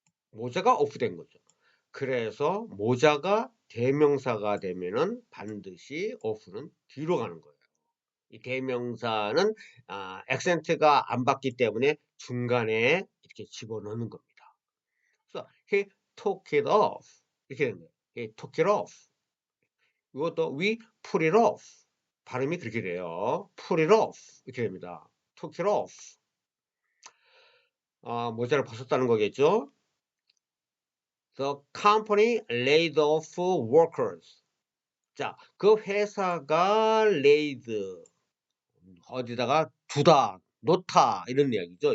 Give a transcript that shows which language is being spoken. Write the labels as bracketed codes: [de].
[ko] 모자가 오프 된 거죠. 그래서 모자가 대명사가 되면은 반드시 오프는 뒤로 가는 거예요. 이 대명사는 액센트가 안 받기 때문에 중간에 이렇게 집어넣는 겁니다. 그래서 [en] he took it off [ko] 이렇게 되는 거예요. [en] he took it off. [ko] 이것도 [en] we put it off. [ko] 발음이 그렇게 돼요. [en] put it off [ko] 이렇게 됩니다. [en] took it off. [ko] 모자를 벗었다는 거겠죠. [en] The company laid off workers. [ko] 자, 그 회사가 laid 어디다가 두다, 놓다 이런 이야기죠.